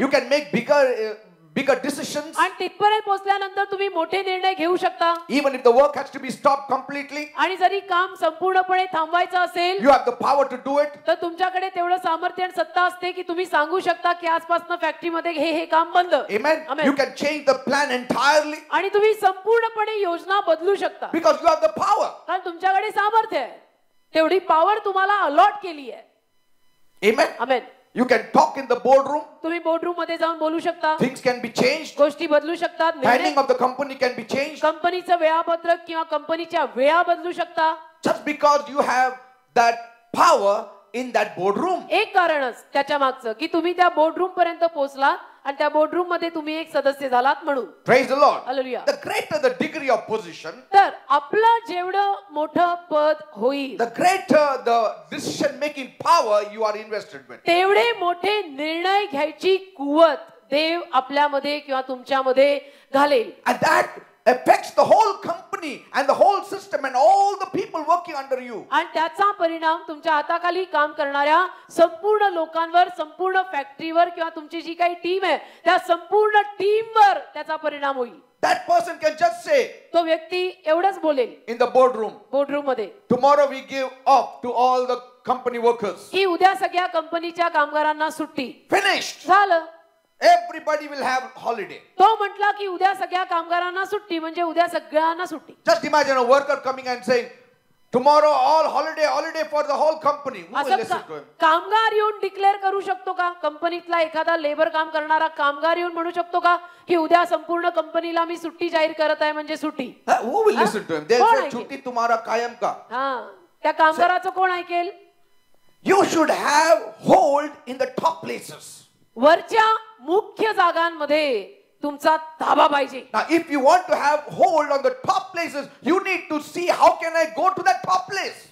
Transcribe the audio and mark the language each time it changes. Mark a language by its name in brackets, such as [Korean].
[English] You can make bigger decisions. [Marathi] आणि तिथपर्यंत पोहोचल्यानंतर तुम्ही मोठे निर्णय घेऊ शकता. [English] Even if the work has to be stopped completely, [Marathi] आणि जरी काम संपूर्णपणे थांबवायचं असेल [English] you have the power to do it. [Marathi] तर तुमच्याकडे तेवढं सामर्थ्य आणि सत्ता असते की तुम्ही सांगू शकता की आजपासून फॅक्टरीमध्ये हे काम बंद. [English] Amen. Amen. You can change the plan entirely [Marathi] आणि तुम्ही संपूर्णपणे योजना बदलू शकता [English] because you have the power. [Marathi] कारण तुमच्याकडे सामर्थ्य आहे. तेवढी पॉवर तुम्हाला अलॉट केली आहे. [English] Amen. Amen. You can talk in the boardroom. [Marathi] तुम्ही बोर्डरूम मध्ये जाऊन बोलू शकता. [English] Things can be changed. [Marathi] गोष्टी बदलू शकतात. [English] Timing of the company can be changed. [Marathi] कंपनीचं वेळापत्रक किंवा कंपनीच्या वेळा बदलू शकता. [English] Just because you have that power in that boardroom. [Marathi] एक कारणच त्याच्या मागचं की तुम्ही त्या बोर्डरूम पर्यंत पोहोचलात आणि त्या बोर्डरूम मध्ये तुम्ही एक सदस्य झालात म्हणून. [English] Praise the Lord. Hallelujah. The greater the degree of position, [Marathi] तर आपलं जेवढं मोठं पद होईल [English] the greater the decision making power you are invested with. [Marathi] तेवढे मोठे निर्णय घ्यायची कुवत देव आपल्यामध्ये किंवा तुमच्यामध्ये घालेल. [English] And that affects the whole company and the whole system and all the people working under you. [Marathi] आणि त्याचा परिणाम तुमच्या हाताखाली काम करणाऱ्या संपूर्ण लोकांवर संपूर्ण फॅक्टरीवर किंवा तुमची जी काही टीम आहे त्या संपूर्ण टीमवर त्याचा परिणाम होईल. [English] That person can just say [Marathi] तो व्यक्ती एवढंच बोलेल [English] in the boardroom, [Marathi] बोर्डरूम मध्ये [English] tomorrow we give off to all the company workers. [Marathi] की उद्या सगळ्या कंपनीच्या कामगारांना सुट्टी. [English] Finished. [Marathi] झालं. [English] Everybody will have holiday. [Marathi] तो म्हटला की उद्या सगळ्या कामगारांना सुट्टी म्हणजे उद्या सगळ्यांना सुट्टी. [English] Just imagine a worker coming and saying, tomorrow all holiday for the whole company. Who will listen to him? [Marathi] कामगार येऊन डिक्लेअर करू शकतो का? कंपनीतला एखादा लेबर काम करणारा कामगार येऊन म्हणू शकतो का की उद्या संपूर्ण कंपनीला मी सुट्टी जाहीर करत आहे म्हणजे सुट्टी. [English] Who will listen to him? They'll say, [Hindi] छुट्टी तुम्हारा कायम का. [Marathi] हा त्या कामगाराचं कोण ऐकेल? [English] You should have hold in the top places. [Marathi] वरच्या मुख्य जागांमध्ये तुमचा ताबा पाहिजे. [English] Now, if you want to have hold on the top places, you need to see how can I go to that top place.